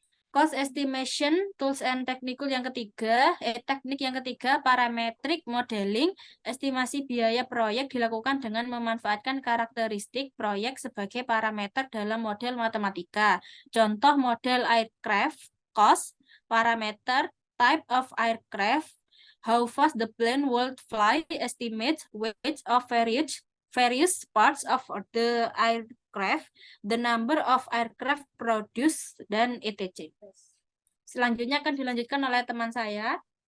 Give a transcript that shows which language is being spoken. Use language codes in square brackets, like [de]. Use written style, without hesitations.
[en] Cost estimation tools and technical [id] yang ketiga, teknik yang ketiga parametric modeling, estimasi biaya proyek dilakukan dengan memanfaatkan karakteristik proyek sebagai parameter dalam model matematika. [en] Contoh model aircraft, cost, parameter, type of aircraft, how fast the plane will fly, estimate weight of various parts of the aircraft, the number of aircraft produced, dan etc. [id] Selanjutnya akan dilanjutkan oleh teman saya.